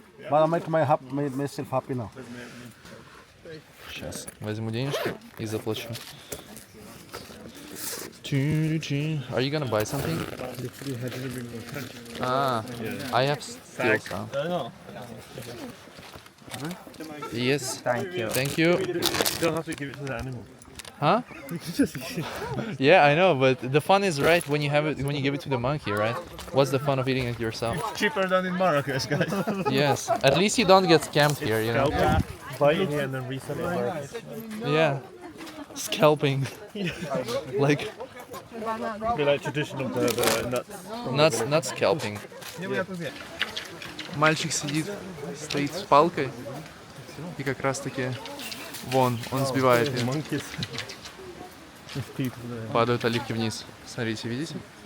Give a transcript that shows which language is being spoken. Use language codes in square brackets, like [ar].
[en] But I make myself happy now. [ru] Сейчас возьму денежку и заплачу. [en] Are you gonna buy something? Ah, I have still some. Yes. Thank you. Thank you. Don't have to give it to the animal. Huh? Yeah, I know, but the fun is right when you have it when you give it to the monkey, right? What's the fun of eating it yourself? Cheaper than in Marrakech, guys. Yes. At least you don't get scammed here, you know. Buy it here and then resell it in Marrakech. Yeah. Scalping. Like Be like traditional the nuts. not scalping. [ru] Мальчик сидит, стоит с палкой и как раз таки вон, он сбивает ее. [en] Monkeys. There's people there. [ru] Падают оливки вниз. Смотрите, видите?